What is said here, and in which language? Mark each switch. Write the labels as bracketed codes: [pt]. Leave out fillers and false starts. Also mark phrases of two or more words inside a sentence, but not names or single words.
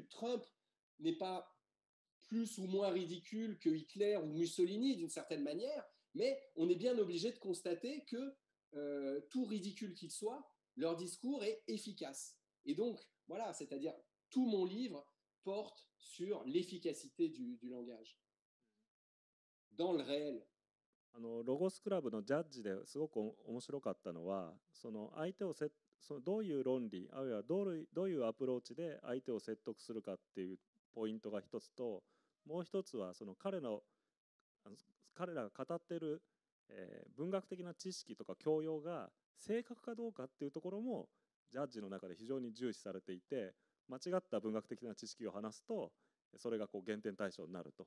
[fr] Trump n'est pas plus ou moins ridicule que Hitler ou Mussolini d'une certaine manière, mais on est bien obligé de constater que tout ridicule qu'il soit, leur discours est efficace. Et donc, voilà, c'est-à-dire tout mon livre porte sur l'efficacité du langage dans le réel. [ja] ロゴスクラブのジャッジですごく面白かったのは、その相手をどういう論理、あるいはどういうアプローチで相手を説得するかっていうポイントが一つと、もう一つはその彼らが語っている、文学的な知識とか教養が正確かどうかっていうところもジャッジの中で非常に重視されていて、間違った文学的な知識を話すとそれがこう減点対象になると。